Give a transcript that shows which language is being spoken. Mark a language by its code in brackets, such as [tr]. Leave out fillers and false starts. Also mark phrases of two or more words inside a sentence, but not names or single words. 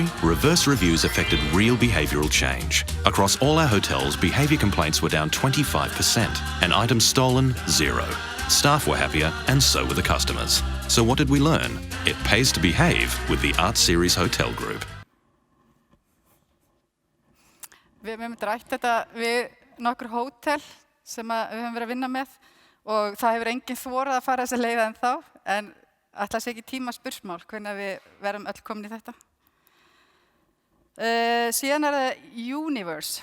[en] Reverse reviews affected real behavioural change. Across all our hotels, behaviour complaints were down 25% and items stolen, 0. Staff were happier and so were the customers. So what did we learn? It pays to behave with the Art Series Hotel Group. [is] Við höfum rætt þetta við nokkur hótel sem við höfum verið að vinna með og það hefur enginn þorað að fara þessa leið ennþá, en ætla sé ekki tíma spursmál hvenær við verðum öll komin í þetta. Síðan það Universe.